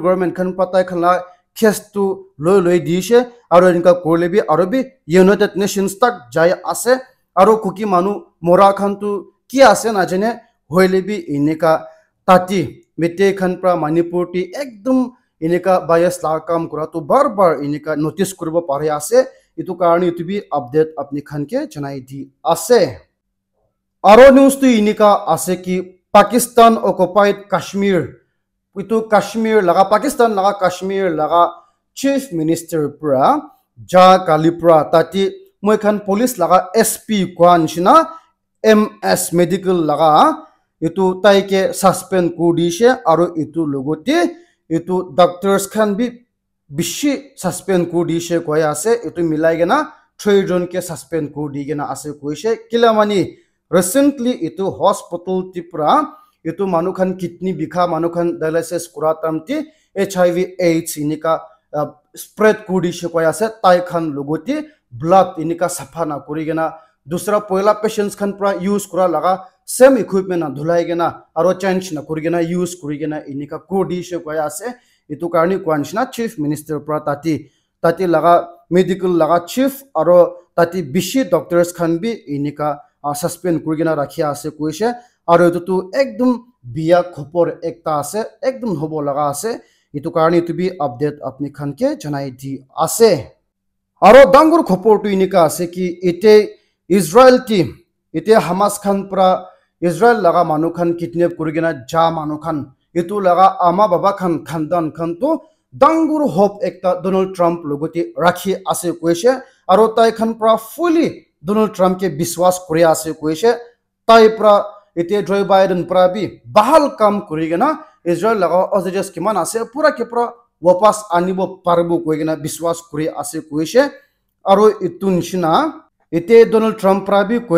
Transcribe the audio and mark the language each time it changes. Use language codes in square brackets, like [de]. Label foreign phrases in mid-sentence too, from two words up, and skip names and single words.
[nag] government khan patai khala case tu loi dishe aro inka kolebi aro bi United Nations tak jai ase aro kuki manu mora khan tu ki ase na jene hoilebi inika tati mitte khan pra Manipur ti ekdom inika bias la kam kura tu bar inika notice kuribo pare ase itu karni itu bi update apni khan ke janai di ase aro news tu inika ase ki Pakistan occupied Kashmir itu Kashmir laga Pakistan laga Kashmir laga [en] chief minister [nag] pra ja kalipra tati moi khan police laga SP kwan shina MS medical laga itu tai ke suspend kudishe aro itu logote itu doctors khan bi bishi suspend kudishe koya ase itu milai gena 3 jon ke suspend kudigena ase koise kilamani recently itu hospital tipra itu manu khan kidney bikha manu khan dialysis kura tamti HIV AIDS inika spread kuri she koi ase tai khan logoti blood inika safa na kuri gena dusra poila patients khan pra use kura laga [en] same equipment [nag] na dhulai gena aro change na kuri gena use kuri gena inika kodi she koi ase itu karni kwanchna [en] chief minister [nag] pra tati laga medical laga chief aro tati bishi doctors khan bi inika suspend kuri gena rakhia ase koise aro itu tu ekdum biya khopor ekta ase ekdum hobo laga ase itu karni tu bi update apni khan ke janai di ase aro dangur khopor tu inika ase ki ite Israel team ite Hamas khan pra Israel laga manu khan kidnap kuri gena ja manu khan itu laga ama baba khan khandan khan tu dangur hope ekta Donald Trump logoti rakhi ase koise aro tai khan pra fully Donald Trump ke biswas kuri ase koise tai pra ite Joe Biden pra bi bahal kam kuri gena Israel laga ojages kiman ase pura ke pra wapas anibo parbo koi gena biswas kuri ase koise aro itun shina ite Donald Trump pra bi koi